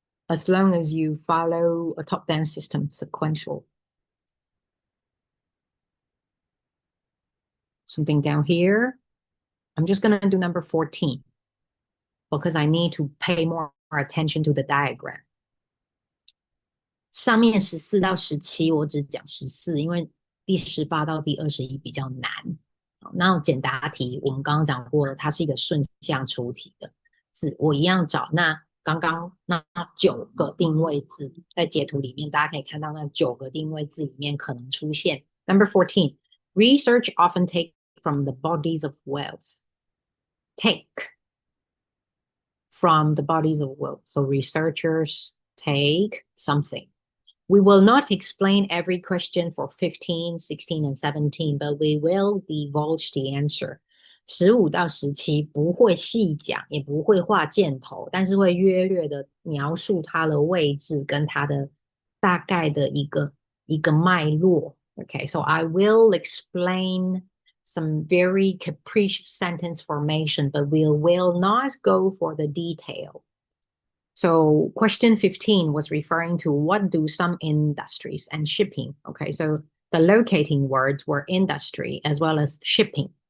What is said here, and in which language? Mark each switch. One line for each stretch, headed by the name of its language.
English: As long as you follow a top-down system, sequential. Something down here. I'm just going to do number 14 because I need to pay more attention to the diagram.
Chinese: 上面14到17我只讲14，因为第18到第21比较难。那简答题我们刚刚讲过了，它是一个顺向出题的字，我一样找那刚刚那9个定位字，在截图里面大家可以看到那9个定位字里面可能出现。
English: Number 14, research often take from the bodies of whales. Take from the bodies of whales. So researchers take something. We will not explain every question for 15, 16, and 17, but we will divulge the answer.
Chinese: 15到17不会细讲，也不会画箭头，但是会约略的描述它的位置跟它的大概的一个脉络。
English: Okay, so I will explain some very capricious sentence formation, but we will not go for the detail. So question 15 was referring to what do some industries and shipping. Okay, so the locating words were industry as well as shipping.